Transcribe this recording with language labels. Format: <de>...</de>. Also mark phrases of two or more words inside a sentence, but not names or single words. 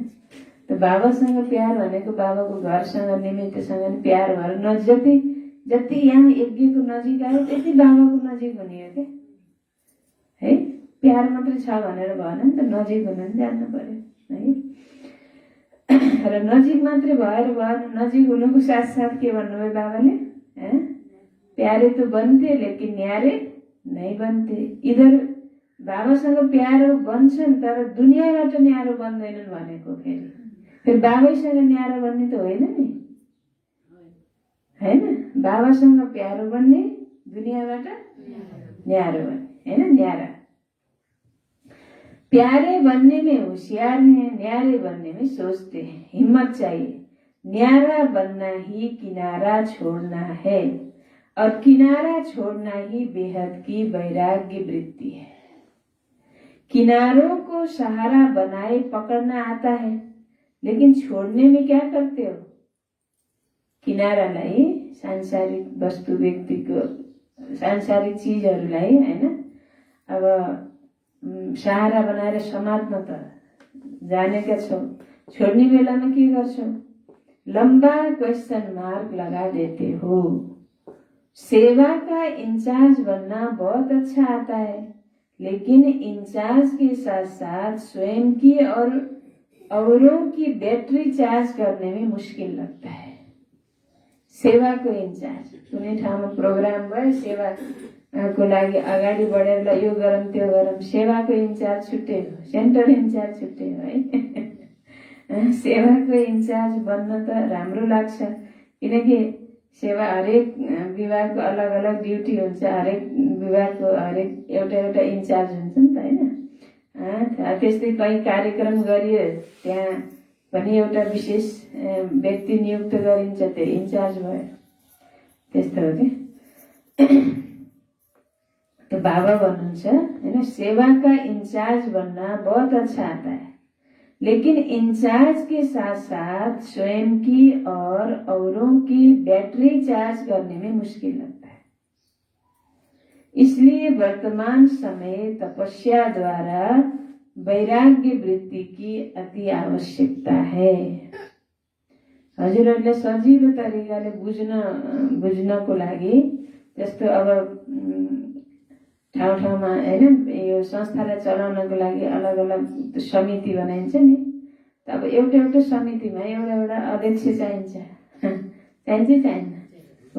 <ne>त बाबासँग प्यार भनेको बाबाको घरसँग निमित्तसँग प्यार भएर जति यहाँ यज्ञको नजिक आयो त्यति बाबाको नजिक हुने हो</ne> <hi>क्या है।</hi> <ne>प्यार मात्रै छ भनेर भएन नि त, नजिक हुन पनि जान्नु पर्यो है। र नजिक मात्रै भएर भएन, नजिक हुनुको साथसाथ के भन्नुभयो बाबाले,</ne> <hi>प्यारे तो बनते लेकिन न्यारे नहीं बनते।</hi> <ne>इधर बाबासँग प्यारो बन्छन् तर दुनियाँबाट न्यारो बन्दैनन् भनेको। फेरि बाबैसँग न्यारो बन्ने त होइन नि, हैन? बाबासँग प्यारो बन्ने, दुनियाँबाट न्यारो बन्ने, हैन?</ne> <hi>न्यारा। प्यारे बनने में होशियार हैं, न्यारे बनने में सोचते हैं। हिम्मत चाहिए। न्यारा बनना ही किनारा छोड़ना है, और किनारा छोड़ना ही बेहद की वैराग्य वृत्ति है। किनारों को सहारा बनाए पकड़ना आता है, लेकिन छोड़ने में क्या करते हो?</hi> <ne>किनारालाई, सांसारिक वस्तु, व्यक्तिको सांसारिक चीजहरूलाई हैन, अब सहारा बनाएर समात्न त जानेका छौ, छोड्ने बेलामा के गर्छौ?</ne> <hi>लंबा</hi> <en>question mark</en> <hi>लगा देते हो। सेवा का इंचार्ज बनना बहुत अच्छा आता है, लेकिन इंचार्ज के साथ साथ स्वयं की और औरों की</hi> <en>battery charge</en> <hi>करने में मुश्किल लगता है।</hi> <ne>सेवा को इंचार्ज, कुनै ठाउँमा प्रोग्राम भयो, सेवा को लागि अगाडि बढेर ल यो गरौँ त्यो गरौँ, सेवाको इन्चार्ज छुट्टै हो,</ne> <en>centre in-charge</en> <ne>छुट्टै हो है। सेवाको इन्चार्ज बन्न त राम्रो लाग्छ, किनकि सेवा हरेक विभागको अलग अलग ड्युटी हुन्छ, हरेक विभागको हरेक एउटा इन्चार्ज हुन्छ नि त हैन। त्यस्तै कहीँ कार्यक्रम गरियो त्यहाँ पनि एउटा विशेष व्यक्ति नियुक्त गरिन्छ, त्यो इन्चार्ज भयो। त्यस्तो हो कि।</ne> <hi>तो बाबा</hi> <ne>भन्नुहुन्छ हैन,</ne> <hi>सेवा का इंचार्ज बनना बहुत अच्छा आता है, लेकिन इंचार्ज के साथ साथ स्वयं की और औरों की</hi> <en>battery charge</en> <hi>करने में मुश्किल लगता है। इसलिए वर्तमान समय तपस्या द्वारा वैराग्य वृत्ति की अति आवश्यकता है।</hi> <ne>हजुरहरूले सजिलो तरिकाले बुझ्नको लागि, जस्तो अब ठाउँमा हैन, यो संस्थालाई चलाउनको लागि अलग अलग समिति बनाइन्छ नि, त अब एउटा समितिमा एउटा अध्यक्ष चाहिन्छ, चाहिन्न हो?</ne>